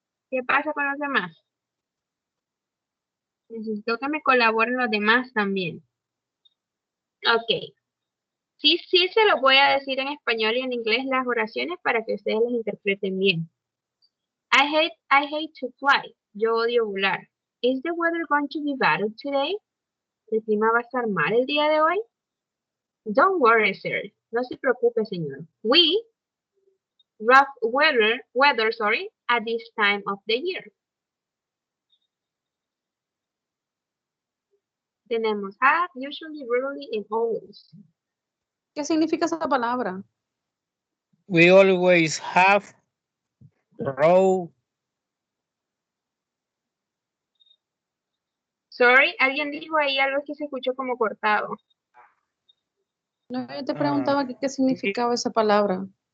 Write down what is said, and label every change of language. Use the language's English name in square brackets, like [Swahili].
[Spanish] ¿Qué pasa con los demás? Necesito que me colaboren los demás también. Ok. Sí, se lo voy a decir en español y en inglés las oraciones para que ustedes las interpreten bien. [English] I hate to fly. [Spanish] Yo odio volar. [English] Is the weather going to be bad today? [Spanish] ¿El clima va a estar mal el día de hoy? [English] Don't worry, sir. [Spanish] No se preocupe, señor. [English] We rough weather, at this time of the year. [Spanish] Tenemos [English] have, usually, rarely, and always. [Spanish] ¿Qué significa esa palabra? [English] We always have raw. [Spanish] Sorry, alguien dijo ahí algo que se escuchó como cortado. No, yo te preguntaba qué significaba esa palabra.